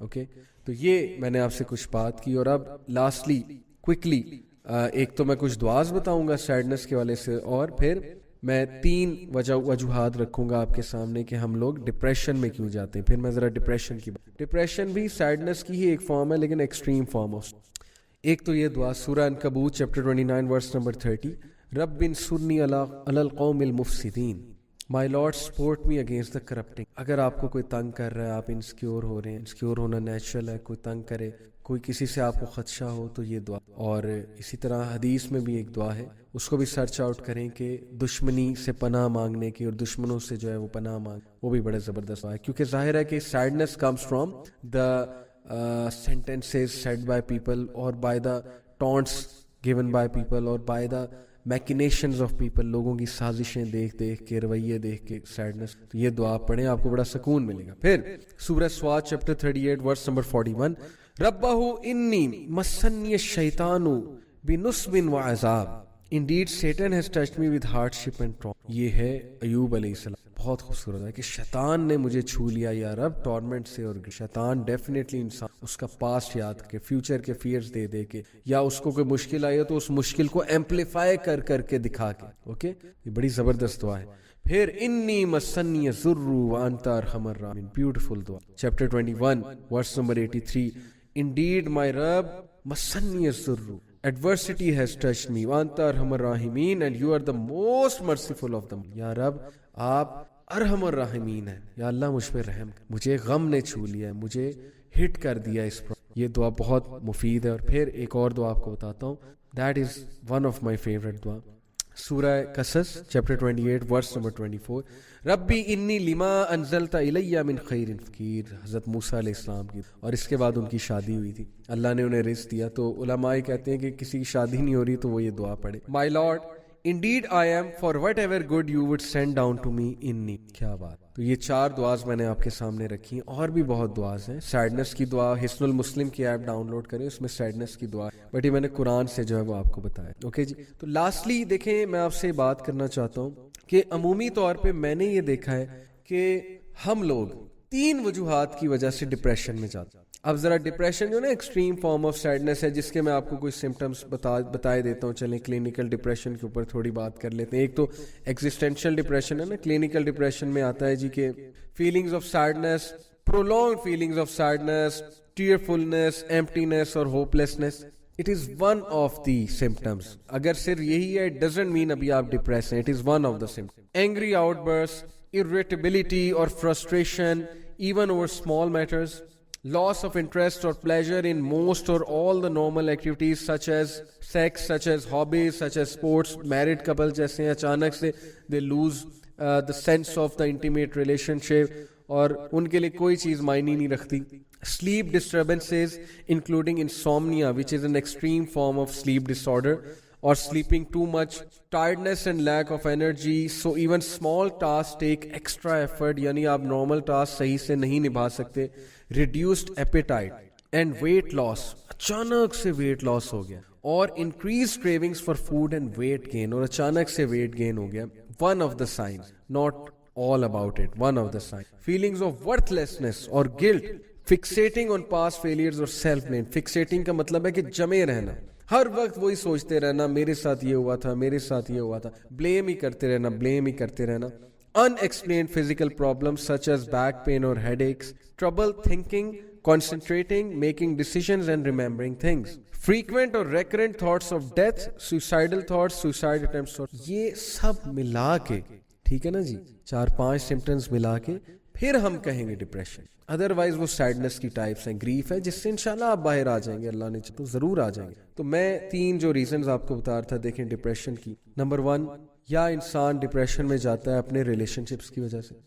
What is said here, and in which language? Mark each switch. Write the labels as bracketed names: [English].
[Urdu] Okay, تو یہ میں نے آپ سے کچھ بات کی. اور اب لاسٹلی کوئکلی ایک تو میں کچھ دعاز بتاؤں گا سیڈنس کے والے سے، اور پھر میں 3 وجوہات رکھوں گا آپ کے سامنے کہ ہم لوگ ڈپریشن میں کیوں جاتے ہیں. پھر میں ذرا ڈپریشن کی بات. ڈپریشن بھی سیڈنس کی ہی ایک فارم ہے لیکن ایکسٹریم فارم ہے. ایک تو یہ دعا سورہ عنکبوت چیپٹر 29 ورس نمبر 30، [Arabic] رب انصرنی علی القوم المفسدین. [English] My Lord support me against the corrupting. [Urdu] اگر آپ کو کوئی تنگ کر رہا ہے، آپ انسیکیور ہو رہے ہیں، انسیکیور ہونا نیچرل ہے، کوئی تنگ کرے، کوئی کسی سے آپ کو خدشہ ہو تو یہ دعا. اور اسی طرح حدیث میں بھی ایک دعا ہے، اس کو بھی سرچ آؤٹ کریں کہ دشمنی سے پناہ مانگنے کی اور دشمنوں سے جو ہے وہ پناہ مانگ، وہ بھی بڑے زبردست دعا ہے. کیونکہ ظاہر ہے کہ [English] Sadness comes from the sentences said by people or by the taunts given by people or by the machinations of people. [Urdu] لوگوں کی سازشیں دیکھ دیکھ کے، رویے دیکھ کے سیڈنس. تو یہ دعا پڑھیں، آپ کو بڑا سکون ملے گا. پھر سورہ سواد چیپٹر 38 ورس نمبر 41، [Arabic] ربہ انی مسنی الشیطان بنصب وعذاب. [English] Indeed Satan has touched me with hardship and trauma. [Urdu] یہ ہے ایوب علیہ السلام. بہت خوبصورت ہے کہ شیطان نے مجھے چھو لیا یا رب ٹورمنٹ سے. اور شیطان ڈیفینیٹلی انسان اس کا پاسٹ یاد کے، فیوچر کے فیئرز دے دے کے، یا اس کو کوئی مشکل آئی ہو تو اس مشکل کو ایمپلیفائی کر کر کے دکھا کے. اوکے، یہ بڑی زبردست دعا ہے. [Arabic] پھر انی مسنی الضر وانت ارحم الراحمین. [Urdu] بیوٹیفل دعا. [English] chapter 21 verse number 83، Indeed my Rabb [Arabic] مسنی الضر, [English] adversity has touched me, [Arabic] وانت ارحم الراحمین, [English] and you are the most merciful of them. [Urdu] یا رب آپ ارحم الراحمین ہیں، یا اللہ مجھ پہ رحم. مجھے غم نے چھو لیا، مجھے ہٹ کر دیا اس پر. یہ دعا بہت مفید ہے. اور پھر ایک اور دعا آپ کو بتاتا ہوں، [English] that is one of my favorite [Urdu] دعا. [Arabic] سورہ قصص چیپٹر 28 ورس نمبر 24، ربی انی لما انزلت الی من خیر فقیر. [Urdu] حضرت موسیٰ علیہ السلام کی، اور اس کے بعد ان کی شادی ہوئی تھی، اللہ نے انہیں رزق دیا. تو علماء کہتے ہیں کہ کسی کی شادی نہیں ہو رہی تو وہ یہ دعا پڑھے، [English] My lord Indeed I am for whatever good you would send down to me in need. [Urdu] کیا بات. تو یہ 4 دعاز میں نے آپ کے سامنے رکھی ہیں, اور بھی بہت دعاز ہیں. سیڈنس کی دعا حصن المسلم کی ایپ ڈاؤن لوڈ کریں, اس میں سیڈنس کی دعا, بٹ یہ میں نے قرآن سے جو ہے وہ آپ کو بتایا. اوکے جی. تو لاسٹلی دیکھیں, میں آپ سے بات کرنا چاہتا ہوں کہ عمومی طور پہ میں نے یہ دیکھا ہے کہ ہم لوگ 3 وجوہات کی وجہ سے ڈپریشن میں جاتے ہیں. اب ذرا ڈپریشن جو نا ایکسٹریم فارم آف سیڈنس ہے, جس کے میں آپ کو کوئی سمٹمس بتائے دیتا ہوں. چلیں کلینکل ڈپریشن کے اوپر تھوڑی بات کر لیتے ہیں. ایک تو ایگزسٹینشیل ڈپریشن ہے نا. کلینکل ڈپریشن میں آتا ہے جی کہ feelings of sadness, [English] prolonged feelings of sadness, tearfulness, emptiness اور hopelessness. It is one of the symptoms. [Urdu] اگر صرف یہی ہے, [English] it doesn't mean [Urdu] ابھی آپ ڈپریس ہیں. [English] It is one of the symptoms. Angry outbursts, irritability or frustration even over small matters, loss of interest or pleasure in most or all the normal activities such as sex, such as hobbies, such as sports. [Urdu] Married couple جیسے ہیں, اچانک سے [English] they lose the sense of the intimate relationship, [Urdu] اور ان کے لیے کوئی چیز معنی نہیں رکھتی. [English] Sleep disturbances including insomnia, which is an extreme form of sleep disorder, or sleeping too much, tiredness and lack of energy. So even small tasks take extra effort, [Urdu] یعنی آپ normal tasks صحیح سے نہیں نبھا سکتے. [English] Reduced appetite and weight loss, [Urdu] اچانک سے weight loss ہو گیا, [English] اور increased cravings for food and weight gain, [Urdu] اور اچانک سے weight gain ہو گیا. [English] One of the signs, not all about it, one of the signs. Feelings of worthlessness or guilt, fixating on past failures or self-blame. [Urdu] Fixating کا مطلب ہے کہ جمے رہنا, ہر وقت وہی سوچتے رہنا, میرے ساتھ یہ ہوا تھا, میرے ساتھ یہ ہوا تھا, blame ہی کرتے رہنا, blame ہی کرتے رہنا. [English] Unexplained physical problems such as back pain or headaches, trouble thinking, concentrating, making decisions and remembering things. Frequent or recurrent thoughts of death, suicidal thoughts, suicide attempts. [Urdu] یہ سب ملا کے, ٹھیک ہے نا جی, 4-5 سمپٹمز ملا کے پھر ہم کہیں گے ڈپریشن. ادروائز وہ سیڈنس کی ٹائپس ہیں, گریف ہے, جس سے انشاءاللہ آپ باہر آ جائیں گے, اللہ نے چاہا تو ضرور آ جائیں گے. تو میں 3 جو ریزنز آپ کو بتا رہا تھا دیکھیں ڈپریشن کی. نمبر 1, یا انسان ڈپریشن میں جاتا ہے اپنے ریلیشن شپس کی وجہ سے.